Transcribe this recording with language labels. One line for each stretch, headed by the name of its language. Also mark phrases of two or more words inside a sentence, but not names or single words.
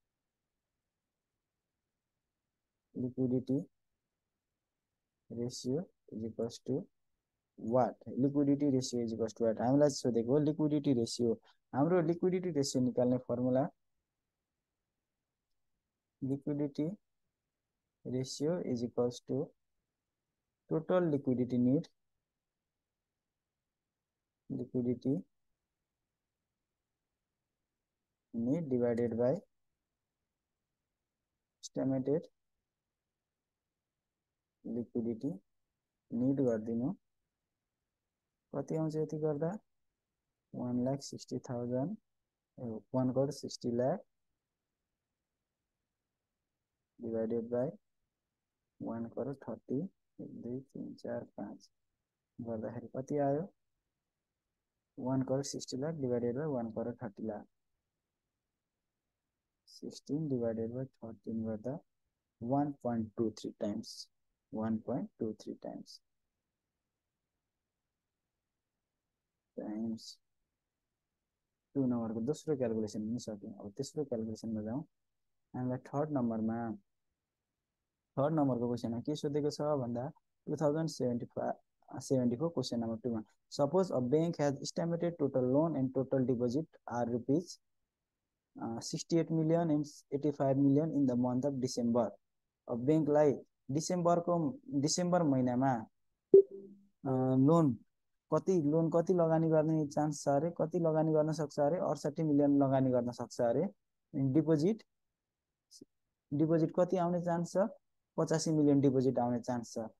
English: liquidity ratio is equals to what liquidity ratio is equals to what
Nepali: हामीलाई सोधेको
English: liquidity ratio हाम्रो liquidity ratio
Nepali: निकाल्ने फर्मुला
English: liquidity ratio is equals to total liquidity need divided by estimated liquidity need
Nepali: गरिदिनु कति आउँछ यति गर्दा
English: 1,60,000 1 crore 60 lakh divided by 1 crore 30 1 2 3 4 5
Nepali: गर्दाखेरि कति आयो
English: 1 crore 60 lakh divided by 1 crore 30 lakh 16 divided by 13 गर्दा 1.23 times 1.23 times
Nepali: 2 नम्बरको दोस्रो क्यालकुलेसन पनि सक्यौँ अब तेस्रो क्यालकुलेसनमा जाउँ हामीलाई थर्ड नम्बरको क्वेसनमा के सोधेको छ भन्दा 2074
English: question number
Nepali: 2 मा
English: suppose a bank has estimated total loan and total deposit are rupees 68 million and 85 million in the month of December.
Nepali: अब बैंकलाई डिसेम्बर महिनामा लोन कति लगानी गर्ने चान्स छ अरे, कति लगानी गर्न सक्छ अरे, 68 मिलियन लगानी गर्न सक्छ अरे। डिपोजिट कति आउने चान्स छ, 85 मिलियन डिपोजिट आउने चान्स छ।